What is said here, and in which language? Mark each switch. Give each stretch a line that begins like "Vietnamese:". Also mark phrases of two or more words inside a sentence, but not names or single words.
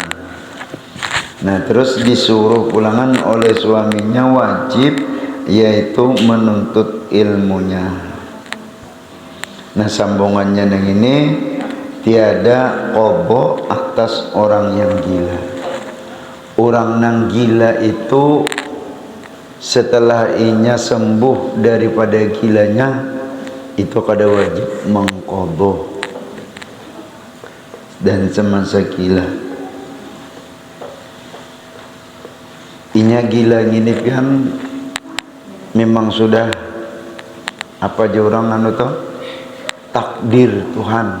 Indonesian: Nah, terus disuruh pulangan oleh suaminya wajib, yaitu menuntut ilmunya. Nah, sambungannya yang ini, tiada qada atas orang yang gila. Orang yang gila itu setelah inya sembuh daripada gilanya, itu kada wajib mengqada dan semasa gila. Inya gila gini kan memang sudah apa aja orang anu toh, takdir Tuhan.